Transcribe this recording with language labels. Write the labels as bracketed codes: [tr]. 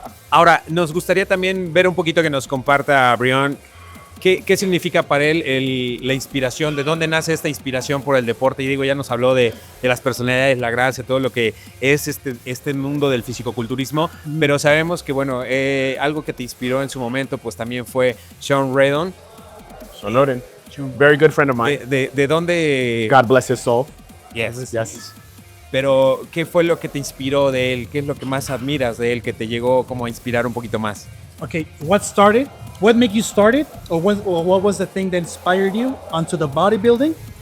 [es] Ahora, nos gustaría también ver un poquito que nos comparta, Breon, ¿qué significa para él la inspiración? ¿De dónde nace esta inspiración por el deporte? Y digo, ya nos habló de las personalidades, la gracia, todo lo que es este mundo del fisicoculturismo, pero sabemos que, bueno, algo que te inspiró en su momento, pues también fue Sean Redon. [en] Sean Redon, very good friend of mine. [es] ¿De dónde? [en] God bless his soul. Yes. Yes. [es] pero ¿qué fue lo que te inspiró de él? ¿Qué es lo que más admiras de él que te llegó como a inspirar un poquito más? [en] Okay, what made you start it, or what was the thing that inspired you onto the bodybuilding?